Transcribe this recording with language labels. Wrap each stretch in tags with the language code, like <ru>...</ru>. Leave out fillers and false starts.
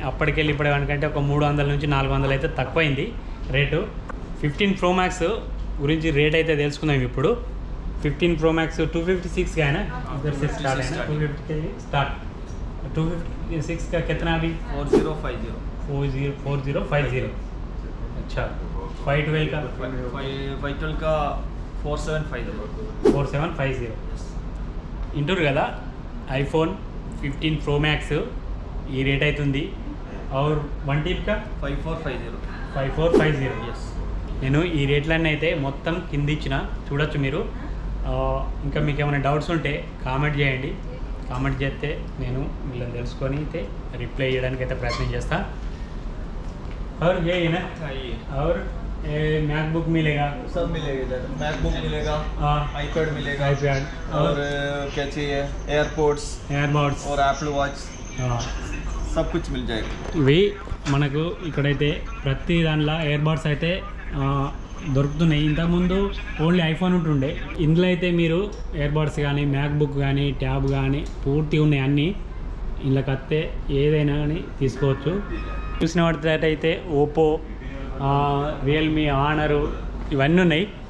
<te>అప్పటికెళ్ళి ఇప్పటికంటే ఒక 300 నుంచి 400 అయితే తక్కువైంది రేటు. 15 ప్రో మ్యాక్స్ గురించి రేట్ అయితే తెలుసుకుందాం ఇప్పుడు.</te> <hi>15 प्रो मैक्स 256 का है ना, इधर से स्टार्ट है ना 250 स्टार्ट. 256 का कितना अभी 4050. अच्छा 512 का 4750</hi> <te>ఇంటూరు కదా. ఐఫోన్ 15 ప్రో మ్యాక్స్ ఈ రేట్ అవుతుంది.</te> <hi>और 1 TB का 5450.</hi> <te>నేను ఈ రేట్లన్నీ అయితే మొత్తం కింద ఇచ్చిన చూడొచ్చు మీరు. ఇంకా మీకు ఏమైనా డౌట్స్ ఉంటే కామెంట్ చేయండి. కామెంట్ చేస్తే నేను వీళ్ళని తెలుసుకొని అయితే రిప్లై చేయడానికి అయితే ప్రయత్నం చేస్తాను.</te> <hi>और ये है ना और मैकबुक मिलेगा, सब मिलेगा इधर. मैकबुक मिलेगा, आईपैड मिलेगा, आईपैड और क्या चाहिए, एयरपोर्ट्स और एप्पल वॉच, सब कुछ मिल जाएगा.</hi> <te>ఇవి మనకు ఇక్కడైతే ప్రతి దాంట్లో ఇయర్ బడ్స్ అయితే దొరుకుతున్నాయి. ఇంతకుముందు ఓన్లీ ఐఫోన్ ఉంటుండే, ఇందులో అయితే మీరు ఇయర్ బడ్స్ కానీ మ్యాక్బుక్ కానీ ట్యాబ్ కానీ పూర్తిగా ఉన్నాయి అన్నీ. ఇందులోకి వస్తే ఏదైనా కానీ తీసుకోవచ్చు. చూసిన వాటితో ఓపో, రియల్మీ, ఆనరు ఇవన్నీ ఉన్నాయి.</te>